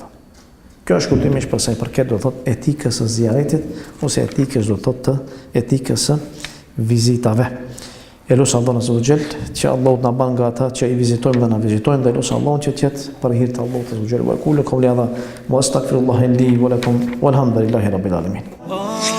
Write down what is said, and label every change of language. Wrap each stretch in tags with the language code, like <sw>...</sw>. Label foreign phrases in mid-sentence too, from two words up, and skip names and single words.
<sq>Kjo është kuptimish për sa i përket do thot etikës së ziaretit ose etikës do thot të etikës së vizitave. Elus Allah</sq> <ar>عز وجل,</ar> <sq>që Allahu na ban nga ata që i vizitojmë dhe na vizitojnë, dhe elus Allah që të jetë për hir të Allahut</sq> <ar>عز وجل. وأقول قولي هذا وأستغفر الله لي ولكم والحمد لله رب العالمين.</ar>